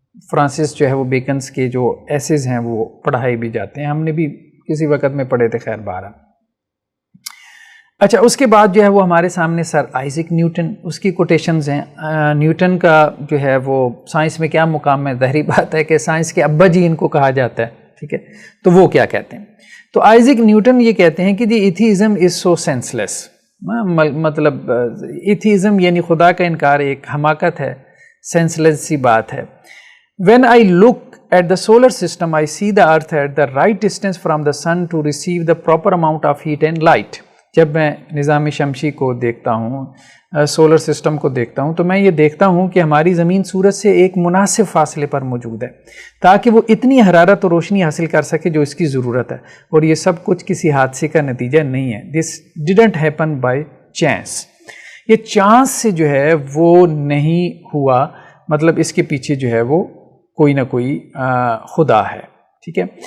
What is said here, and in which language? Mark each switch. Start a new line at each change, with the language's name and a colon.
Urdu: Francis جو ہے وہ بیکنس کے جو ایسیز ہیں وہ پڑھائے بھی جاتے ہیں، ہم نے بھی کسی وقت میں پڑھے تھے۔ خیر بہرحال اچھا، اس کے بعد جو ہے وہ ہمارے سامنے سر آئزک نیوٹن، اس کی کوٹیشنز ہیں۔ نیوٹن کا جو ہے وہ سائنس میں کیا مقام ہے؟ ظاہری بات ہے کہ سائنس کے ابا جی ان کو کہا جاتا ہے، ٹھیک ہے. تو وہ کیا کہتے ہیں؟ تو آئزیک نیوٹن یہ کہتے ہیں کہ
English: The atheism is so senseless.
Urdu: مطلب ایتھیزم یعنی خدا کا انکار ایک حماقت ہے، سینسلیس سی بات ہے.
English: When I look at the solar system, I see the earth at the right distance from the sun to receive the proper amount of heat and light.
Urdu: جب میں نظام شمسی کو دیکھتا ہوں، سولر سسٹم کو دیکھتا ہوں، تو میں یہ دیکھتا ہوں کہ ہماری زمین سورج سے ایک مناسب فاصلے پر موجود ہے تاکہ وہ اتنی حرارت اور روشنی حاصل کر سکے جو اس کی ضرورت ہے. اور یہ سب کچھ کسی حادثے کا نتیجہ نہیں ہے.
English: This didn't happen by chance.
Urdu: یہ چانس سے جو ہے وہ نہیں ہوا، مطلب اس کے پیچھے جو ہے وہ کوئی نہ کوئی خدا ہے. ٹھیک ہے.